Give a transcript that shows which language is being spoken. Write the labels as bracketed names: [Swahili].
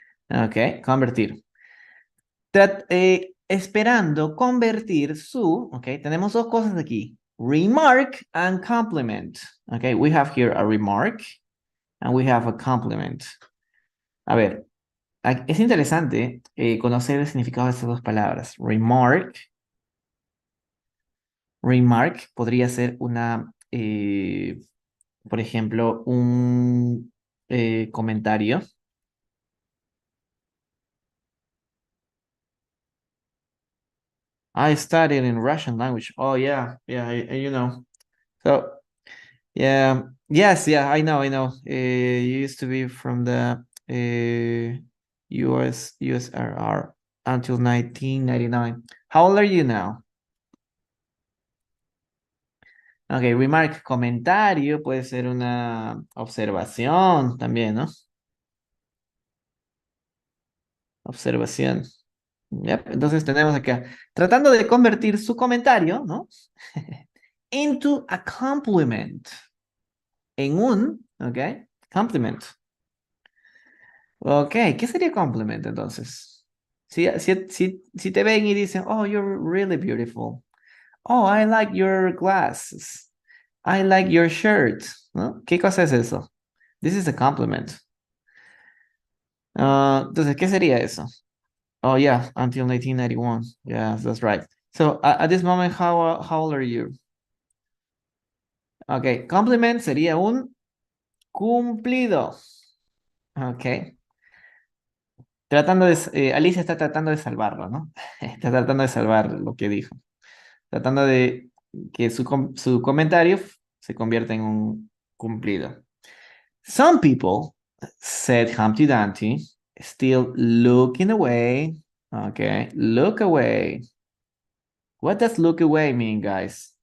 [Spanish] Ok, convertir. esperando convertir su, ok, tenemos dos cosas aquí, [English] remark and compliment. Ok, we have here a remark and we have a compliment. [Spanish] A ver, es interesante conocer el significado de estas dos palabras. Remark podría ser una, por ejemplo, un comentario. [English] I studied in Russian language. Oh, yeah, yeah, you know. So, yeah, yes, yeah, I know. You used to be from the USSR until 1999. How old are you now? [Spanish] Ok, remark, comentario, puede ser una observación también, ¿no? Observación. Yep, entonces tenemos acá, tratando de convertir su comentario, ¿no? [English] Into a compliment. [Spanish] En un, ¿ok? [English] Compliment. [Spanish] Ok, ¿qué sería compliment entonces? Si te ven y dicen, [English] oh, you're really beautiful. Oh, I like your glasses. I like your shirt. ¿No? [Spanish] ¿Qué cosa es eso? [English] This is a compliment. [Spanish] Entonces, ¿qué sería eso? [English] Oh, yeah, until 1991. Yeah, that's right. So, at this moment, how old are you? [Spanish] Ok, compliment sería un cumplido. Ok. Alicia está tratando de salvarlo, ¿no? Está tratando de salvar lo que dijo. Tratando de que su comentario se convierta en un cumplido. [English] Some people, said Humpty Dumpty, still looking away. Okay, look away. What does look away mean, guys?